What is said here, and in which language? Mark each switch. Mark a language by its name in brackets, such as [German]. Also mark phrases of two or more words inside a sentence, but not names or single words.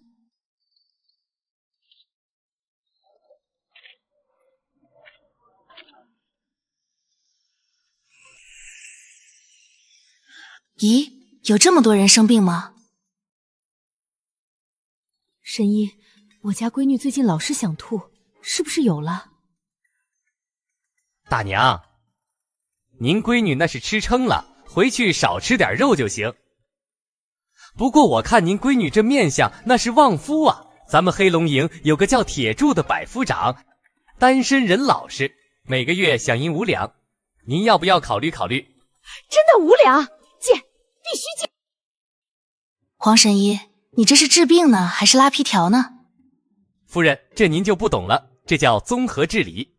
[Chinese] 咦，有這麼多人生病嗎？神医，我家閨女最近老是想吐，是不是有了？大娘，您闺女那是吃撑了，回去少吃点肉就行。不過我看您闺女这面相，那是旺夫啊。咱们黑龙营有個叫鐵柱的百夫長，單身人老實，每個月饗銀5兩，您要不要考慮考慮？真的5兩？借，必須借。黃神醫，你這是治病呢，還是拉皮條呢？夫人，這您就不懂了，這叫綜合治理。